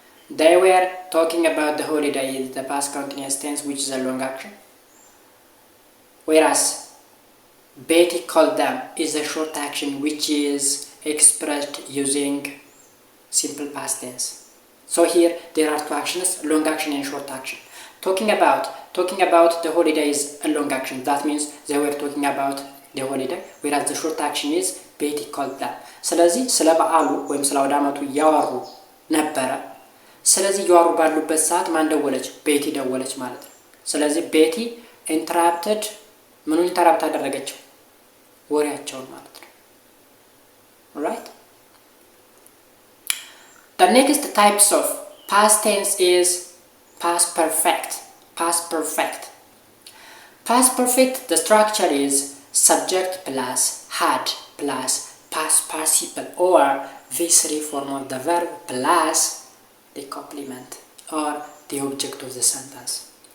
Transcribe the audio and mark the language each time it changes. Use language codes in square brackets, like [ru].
[en] They were talking about the holiday in the past continuous tense, which is a long action, whereas Betty called them is a short action which is expressed using simple past tense. So here there are two actions, long action and short action. Talking about the holiday is a long action. That means they were talking about the holiday, whereas the short action is Betty called them. [am] ስለዚህ ስለ በዓሉ ወይም ስለ አውደ ዓመቱ ያወሩ ነበረ። ስለዚህ ያወሩ ባሉበት ሰዓት ማን ደወለች? ቤቲ ደወለች ማለት ነው። ስለዚህ ቤቲ ኢንተራፕትድ ምኑን ኢንተራፕት አደረገችው? ወሬያቸውን ማለት ነው። Right? [en] The next types of past tense is past perfect. Past perfect. Past perfect, the structure is subject plus had plus past participle or V3 form of the verb plus the complement or the object of the sentence.